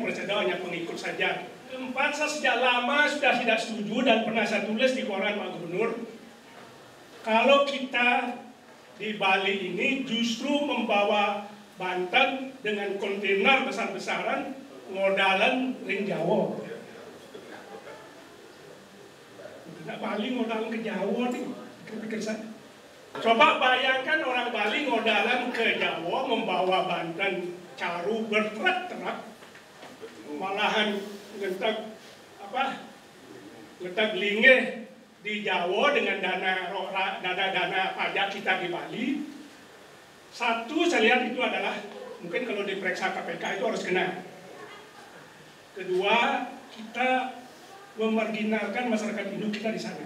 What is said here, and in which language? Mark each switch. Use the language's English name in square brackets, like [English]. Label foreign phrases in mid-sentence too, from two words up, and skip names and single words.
[Indonesian] Parisade hanya pengikut saja. Saya sejak lama sudah tidak setuju dan pernah saya tulis di koran Pak Gubernur, kalau kita di Bali ini justru membawa Banten dengan kontainer besar-besaran [Balinese] ngodalan ring Jawa. [Indonesian] Tidak Bali ngodalan ke Jawa nih, pikir saya. Coba bayangkan orang Bali ngodalan ke Jawa membawa Banten caru berterak-terak, malahan [Balinese] ngentek lingeh [Indonesian] di Jawa dengan dana pajak kita di Bali. Satu saya lihat itu adalah mungkin kalau diperiksa KPK itu harus kena. Kedua, kita memarginalkan masyarakat Hindu kita di sana.